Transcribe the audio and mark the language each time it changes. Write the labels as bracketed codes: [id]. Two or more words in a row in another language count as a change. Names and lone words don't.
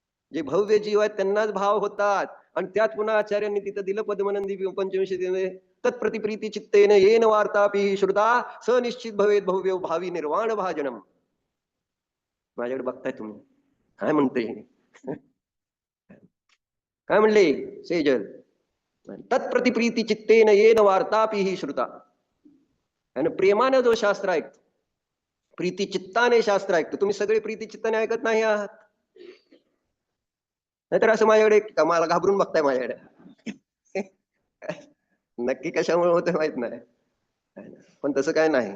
[mr] जे भव्य जीव आहेत त्यांनाच भाव होतात. आणि त्यात पुन्हा आचार्यांनी तिथं दिलं पद्मनंदी पंचविंशतीमध्ये, [sa] तत्प्रतिप्रीती चित्तेन येन वार्तापि श्रुता स निश्चित भवेत भव्य भावी निर्वाण भाजनम. [mr] माझ्याकडे बघताय तुम्ही काय म्हणते? काय म्हणले सेजल? [sa] तत्प्रतिप्रीती चित्तेन येन वार्तापि ही श्रुता. [mr] आणि प्रेमानं जो शास्त्र ऐकतो, प्रीती चित्ताने शास्त्र ऐकतो. तुम्ही सगळे प्रीती चित्ताने ऐकत नाही आहात. नाहीतर असं माझ्याकडे मला घाबरून बघताय माझ्याकडे. नक्की कशामुळे होतं माहित नाही, पण तसं काय नाही.